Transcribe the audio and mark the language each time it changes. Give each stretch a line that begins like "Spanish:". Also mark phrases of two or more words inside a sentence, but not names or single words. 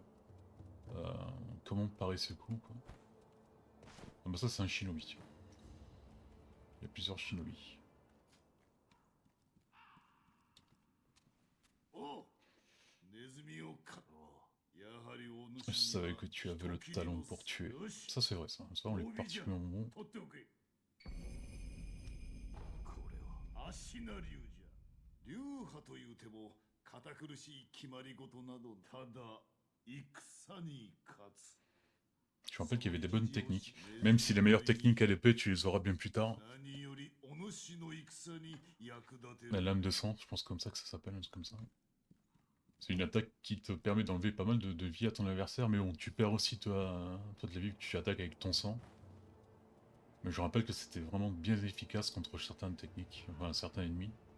French: comment paraissait ce coup, quoi. Ah bah ça c'est un shinobi. Il y a plusieurs shinobi. Je savais que tu avais le talent pour tuer. Ça c'est vrai ça, ça on est particulièrement bon.
Japanese: これは足な流じゃ流派というても堅苦しい決まり事などただ戦に勝つ
French: Je me rappelle qu'il y avait des bonnes techniques. Même si les meilleures techniques à l'épée, tu les auras bien plus tard.
Japanese: 何よりお主の戦に役立てる
French: La lame de sang, je pense comme ça que ça s'appelle, un truc comme ça. C'est une attaque qui te permet d'enlever pas mal de vie à ton adversaire, mais bon, tu perds aussi toi de la vie que tu attaques avec ton sang. Mais je rappelle que c'était vraiment bien efficace contre certaines techniques, enfin certains ennemis.